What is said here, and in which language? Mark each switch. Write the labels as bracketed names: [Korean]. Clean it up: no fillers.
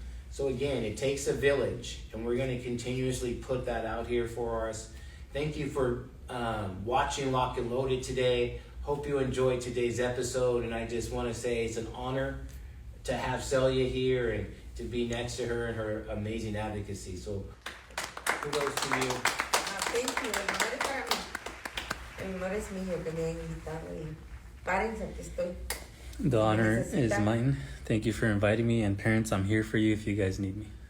[English] So again, it takes a village, and we're going to continuously put that out here for us. Thank you for watching Lock and Loaded today. Hope you enjoyed today's episode, and I just want to say it's an honor to have Celia here and to be next to her and her amazing advocacy. So kudos to you. Thank you. [Spanish] El honor es para mí. El honor es mío que me hayan invitado y párense, aquí estoy. [English] The honor is [Spanish] Necesitan- [English] mine. Thank you for inviting me, and parents, I'm here for you if you guys need me.